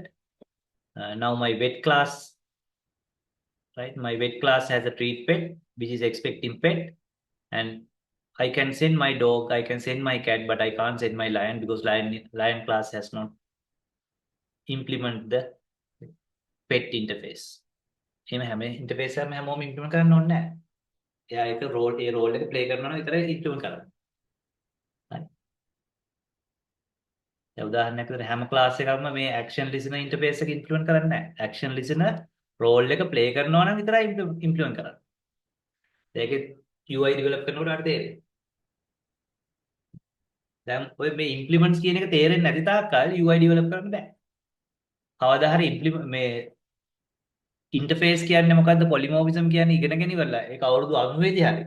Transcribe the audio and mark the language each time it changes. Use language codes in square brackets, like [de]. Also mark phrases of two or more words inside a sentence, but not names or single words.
[en] Now my vet class, right? My vet class has a treat pet, which is expecting pet. And I can send my dog, I can send my cat, but I can't send my lion because lion class has not implemented the pet interface. [si] එහෙම හැම interface එකම හැමෝම implement කරන්න ඕනේ නැහැ. එයා ඒක role එක play කරනවා නම් විතරයි implement කරන්නේ. හරි. දැන් උදාහරණයක් විදිහට හැම class එකක්ම මේ [en] action listener interface [si] එක implement කරන්නේ නැහැ. [en] action listener [si] role එක play කරනවා නම් විතරයි implement කරන්නේ. ඒකේ [en] UI develop [si] කරනකොට හරි තේරෙයි. දැන් ඔය මේ implements කියන එක තේරෙන්නේ නැති තාක්කල් [en] UI develop [si] කරන්න බෑ. කවදා හරි මේ interface කියන්නේ මොකද්ද polymorphism කියන්නේ ඉගෙනගෙන ඉවරලා ඒක අවුරුදු 90 දී හරි.